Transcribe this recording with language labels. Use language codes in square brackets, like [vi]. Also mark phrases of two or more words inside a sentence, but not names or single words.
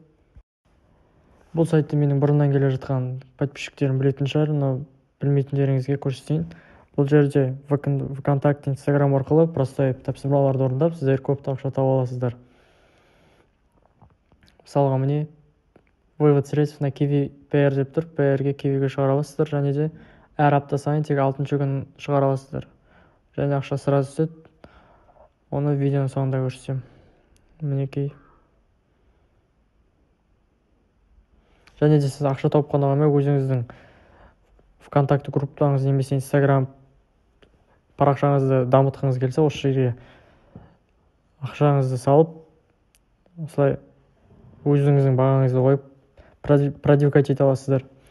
[kk] Бұл сайтты менің бұрыннан келе жатқан подписчиктерім білетін шығар, но білмейтіндеріңізге көрсетейін. Бұл жерде ВКонтакте, Инстаграм арқылы простой тапсырмаларды орындап, сіздер көп ақша тауып аласыздар. Мысалға міне [ru] вывод средств на Kiwi PR [kk] деп тұр. PR-ге Kiwi-ге шығара аласыздар, және де әр апта сайын тек 6-шы күн шығара аласыздар. Және ақша сразу түседі. Оны видеоның соңында көрсетем. Мінекей. Және де сіз ақша тауып қана қоймай, өзіңіздің ВКонтакте группаңыз немесе Инстаграм парақшаңызды дамытқыңыз келсе, осы жерге ақшаңызды салып, осылай өзіңіздің бағаңызды қойып, продвигать ете аласыздар.